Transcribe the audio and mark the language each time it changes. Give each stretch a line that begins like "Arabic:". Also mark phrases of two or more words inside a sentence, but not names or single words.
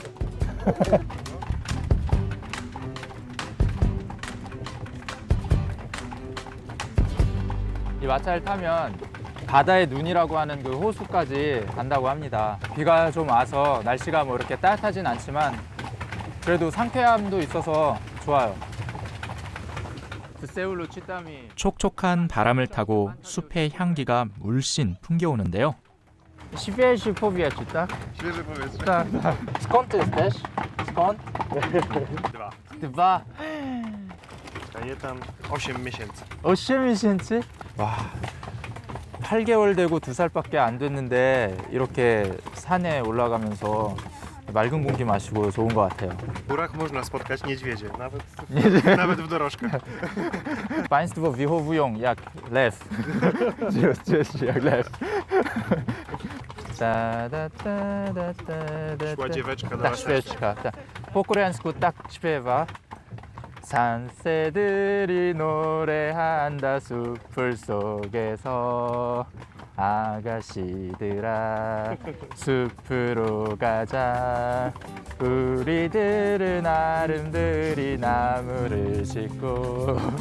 Korean: 이 마차를 타면 바다의 눈이라고 하는 그 호수까지 간다고 합니다. 비가 좀 와서 날씨가 뭐 이렇게 따뜻하진 않지만 그래도 상쾌함도 있어서 좋아요. 촉촉한 바람을 타고 숲의 향기가 물씬 풍겨오는데요.
Polish: Świeży powietrze, tak? Świeże powietrze. Tak, tak. Skąd ty jesteś? Skąd? 2. 2. A je tam 8 miesięcy. 8 miesięcy?
Korean: 와, 8개월 되고 2살밖에 안 됐는데 이렇게 산에 올라가면서 맑은 공기 마시고 좋은 것 같아요.
Polish: W górach można spotkać niedźwiedzie, nawet w dorożkach. Państwo wychowują jak lew. jak lew. Szła dzieweczka do Tak, laseczka. świeczka. Tak. Po koreańsku tak śpiewa.
Korean: 산새들이 노래한다 숲을 속에서 아가씨들아 숲으로 가자 우리들은 아름드리 나무를 싣고